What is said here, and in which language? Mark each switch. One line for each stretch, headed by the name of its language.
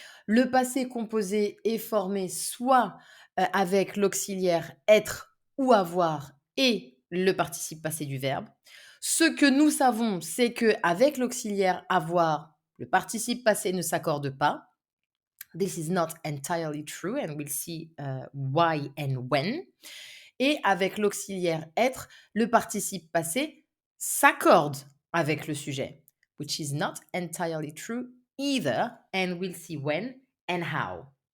French: Le passé composé est formé soit avec l'auxiliaire être ou avoir et le participe passé du verbe. Ce que nous savons, c'est que avec l'auxiliaire avoir, le participe passé ne s'accorde pas.
English: This is not entirely true and we'll see why and when.
French: Et avec l'auxiliaire être, le participe passé s'accorde avec le sujet,
English: which is not entirely true either, and we'll see when and how.